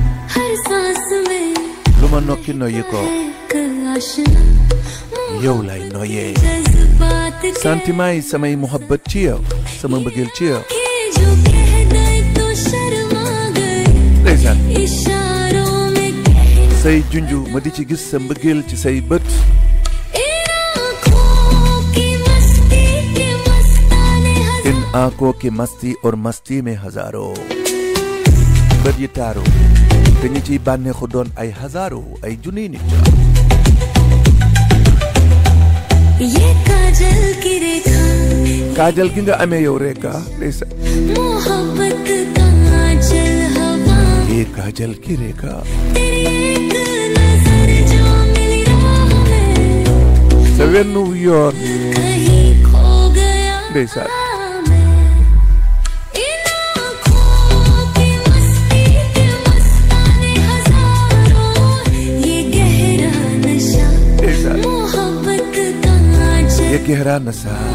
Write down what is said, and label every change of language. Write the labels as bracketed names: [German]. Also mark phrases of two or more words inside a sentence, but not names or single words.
[Hindi] हर सांस में [Wolof] lu ma nokki noyyi ko yow lay noyyee sentiment yi samay muhabbat ci yow sama mbëggeel ci yow ndeysaan say junju ma di ci gis sa mbëggeel ci say bët in [Hindi] आंखों की मस्ती और मस्ती में हजारों [Wolof] bët yi taaru te ñi ciy bànneexu doon ay hazaaru ay junniy nit [Hindi] ये काजल की रेखा [Wolof] काजल gi nga amee yow रेखा ndeysaan [Hindi] मोहब्बत का आंचल हवा ये काजल की रेखा तेरी एक नजर जो मिली राह में [Wolof] sa wennu yoon [Hindi] कहीं खो गया ndeysaan ये गहरा नशा